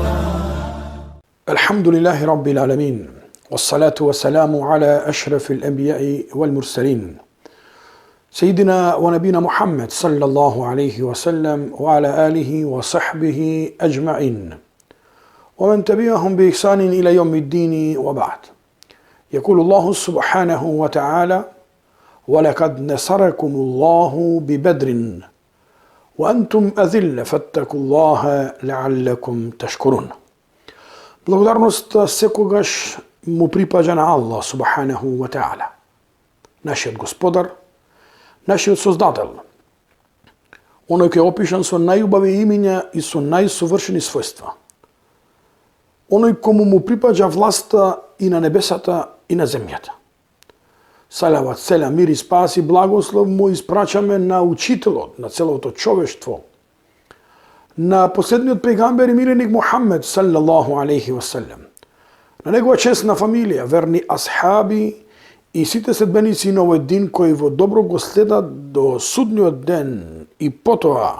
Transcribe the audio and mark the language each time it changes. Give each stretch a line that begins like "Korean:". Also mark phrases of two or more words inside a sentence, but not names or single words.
Arabic: الحمد لله رب العالمين، والصلاة والسلام على أشرف الأنبياء والمرسلين سيدنا ونبينا محمد صلى الله عليه وسلم وعلى آله وصحبه أجمعين ومن تبعهم بإحسان إلى يوم الدين، وبعد. يقول الله سبحانه وتعالى: ولقد نصركم الله ببدر وأنتم أذلة فاتقوا الله لعلكم تشكرون.
Macedonian: Благодарност секогаш му припаѓа на Аллах
Arabic: سبحانه وتعالى,
Macedonian: нашиот Господар, нашиот Создател, оној кој е опишан со најубави имиња и со најсовршени својства, оној кому му припаѓа власта и на небесата и на земјата. Салават, селам, мир и спас и благослов му испрачаме на учителот на целото човештво, на последниот пегамбер и миленик Мухаммед
Arabic: صلى الله عليه وسلم,
Macedonian: на негова честна фамилија, верни асхаби и сите следбеници на овој дин кои во добро го следат до судниот ден и потоа.